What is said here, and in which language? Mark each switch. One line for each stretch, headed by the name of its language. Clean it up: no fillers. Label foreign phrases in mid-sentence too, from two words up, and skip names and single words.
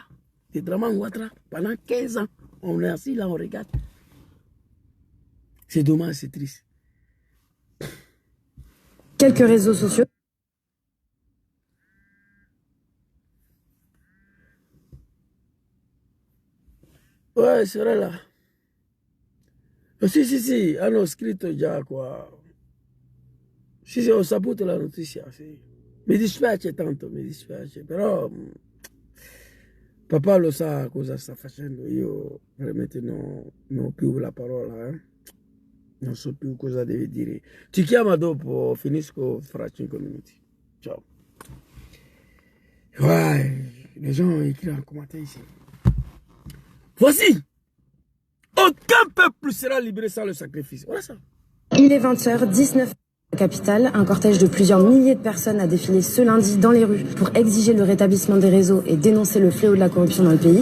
French: C'est Draman Ouattara, pendant 15 ans, on est assis là, on regarde. C'est dommage, c'est triste. Quelques réseaux sociaux. Ouais, c'est vrai là.
Italian: Si, hanno scritto già qua. Sì, ho saputo la notizia, sì. Mi dispiace tanto, mi dispiace, però... Papa lo sa cosa sta facendo, io veramente non ho più la parola, non so più cosa deve dire. Ci chiama dopo, finisco fra 5 minuti. Ciao.
French: Ouais, les gens écrivent en commentaire ici. Voici, aucun peuple sera libéré sans le sacrifice. Voilà ça. Il est 20h, 19 capitale, un cortège de plusieurs milliers de personnes a défilé ce lundi dans les rues pour exiger le rétablissement des réseaux et dénoncer le fléau de la corruption dans le pays.